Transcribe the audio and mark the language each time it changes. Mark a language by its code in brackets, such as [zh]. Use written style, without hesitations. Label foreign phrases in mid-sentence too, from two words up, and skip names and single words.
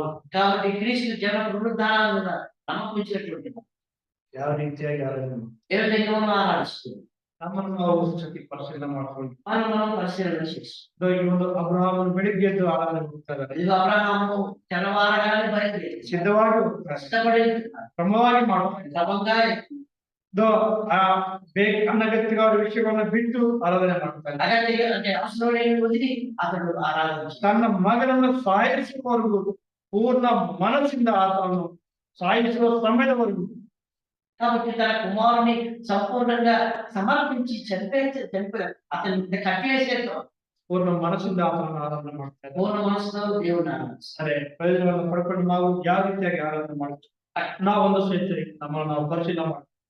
[te] కాబట్టి క్రీస్తు జన పునరుద్ధానం మీద నమ్మకం ఉంచినటువంటి [kn] ಯಾವ ರೀತಿಯಾಗಿ ಆರಾಧನೆ [te] ఏ విధంగా మనం ఆరాధిస్తున్నాం [kn] ನಮ್ಮನ್ನು ನಾವು ಸತಿ ಪರಿಶೀಲನೆ ಮಾಡ್ಕೊಂಡು [te] మనం పరిశీలన చేస్తాం [kn] ಈ ಒಂದು ಅಬ್ರಹಾಮನು ಬೆಳಿಗ್ಗೆ ಎದ್ದು ಆರಾಧನೆ ಹೋಗ್ತಾರೆ [te] ఇది అబ్రహాము తెల్లవారగానే బయలుదేరి [kn] ಸಿದ್ಧವಾಗಿ ಹೋಗ್ತಾರೆ [te] ఇష్టపడి [kn] ಕ್ರಮವಾಗಿ ಮಾಡ್ತಾರೆ [te] క్రమంగా [kn] ಆ ಅನಗತ್ಯವಾದ ವಿಷಯಗಳನ್ನ ಬಿಟ್ಟು ಆರಾಧನೆ ಮಾಡ್ತಾರೆ [te] అగత్య అంటే అవసరం వదిలి అతడు ఆరాధించాడు [kn] ತನ್ನ ಮಗನನ್ನು ಸಾಯಿಸುವವರೆಗೂ ಪೂರ್ಣ ಮನಸ್ಸಿಂದ ಆತನನ್ನು ಸಾಯಿಸುವ ಸಮಯದವರೆಗೂ [te] కాబట్టి తన కుమారుని సంపూర్ణంగా సమర్పించి చంపే అతని కట్టివేసేతో [kn] ಪೂರ್ಣ ಮನಸ್ಸಿಂದ ಆತನನ್ನು ಆರಾಧನೆ ಮಾಡ್ತಾರೆ [te] పూర్ణ మనసుతో దేవుని ఆరాధిస్తాడు [kn] ಸರಿ ಪ್ರಯೋಜನವನ್ನು ಪಡ್ಕೊಂಡು ನಾವು ಯಾವ ರೀತಿಯಾಗಿ ಆರಾಧನೆ ಮಾಡ್ತೀವಿ ನಾವೊಂದು ಸಹಿತ ನಮ್ಮನ್ನು ನಾವು ಪರಿಶೀಲನೆ ಮಾಡ್ತೀವಿ